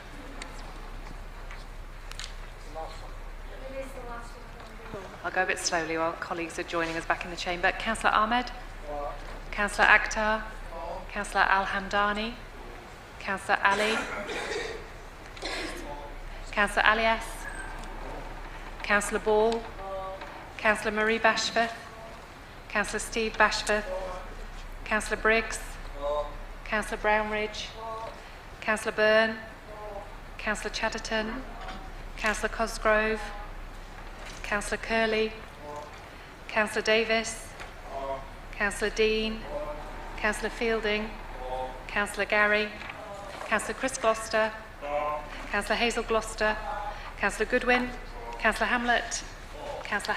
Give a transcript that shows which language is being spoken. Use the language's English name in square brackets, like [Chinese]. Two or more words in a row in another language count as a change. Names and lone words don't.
[English] I'll go a bit slowly while colleagues are joining us back in the chamber. Councillor Ahmed, Councillor Akhtar, Councillor Al-Hamdani, Councillor Ali, Councillor Alias, Councillor Ball, Councillor Marie Bashforth, Councillor Steve Bashforth, Councillor Briggs, Councillor Brownridge, Councillor Byrne, Councillor Chatterton, Councillor Cosgrove, Councillor Curley, Councillor Davis, Councillor Dean, Councillor Fielding, Councillor Gary, Councillor Chris Gloucester, Councillor Hazel Gloucester, Councillor Goodwin, Councillor Hamlet, Councillor